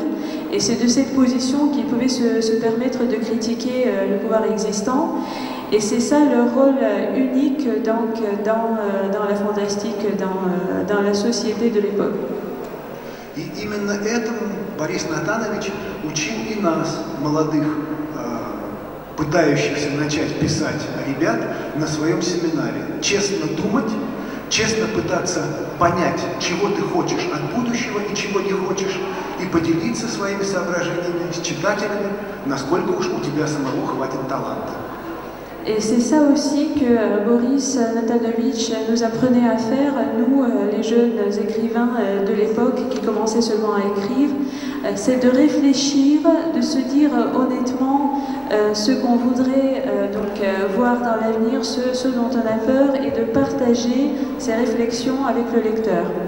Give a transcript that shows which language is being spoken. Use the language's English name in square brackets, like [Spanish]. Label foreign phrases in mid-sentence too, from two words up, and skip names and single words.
[French] Et c'est de cette position qu'ils pouvaient se permettre de critiquer le pouvoir existant. Et c'est ça leur rôle unique donc, dans la fantastique, dans la société de l'époque. [Russian] И именно этому Борис Натанович учил и нас, молодых, пытающихся начать писать ребят, на своем семинаре. Честно думать, честно пытаться понять, чего ты хочешь от будущего и чего не хочешь, и поделиться своими соображениями с читателями, насколько уж у тебя самого хватит таланта. [French] Et c'est ça aussi que Boris Natanovich nous apprenait à faire, nous, les jeunes écrivains de l'époque qui commençaient seulement à écrire, c'est de réfléchir, de se dire honnêtement ce qu'on voudrait voir dans l'avenir, ce dont on a peur, et de partager ces réflexions avec le lecteur.